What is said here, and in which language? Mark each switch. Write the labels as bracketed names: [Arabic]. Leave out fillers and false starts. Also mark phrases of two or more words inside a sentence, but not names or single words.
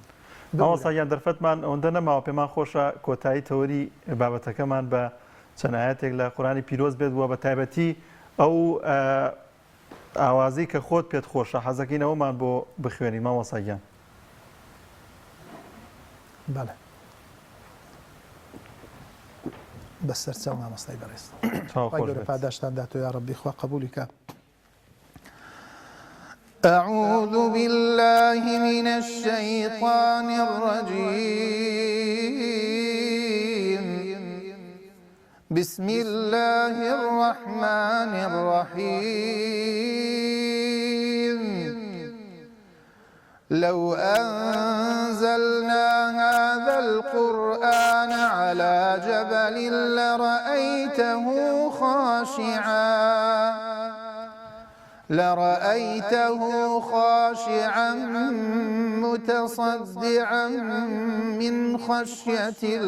[Central Kurdish] ماوەسایان دەرفەتمان ئەوەندە نەماوە پێمان خۆشە کۆتایی تەوەری بابەتەکەمان بە چەند ئاەتێک لە قورئانی پیرۆز بێت وە بە تایبەتی ئەو ئاوازەی کە خۆت پێت خۆشە حەزەکەینەوەمان بۆ بخوێنی ماوەسایان بەڵێ بەسەر چاو مامۆستای بەڕێز پاداشتان داتۆ [Arabic] یا ڕەبی [Central Kurdish] خوا قبولی کە [Arabic] أعوذ بالله من الشيطان الرجيم بسم الله الرحمن الرحيم لو أنزلنا هذا القرآن على جبل لرأيته خاشعا متصدعا من خشية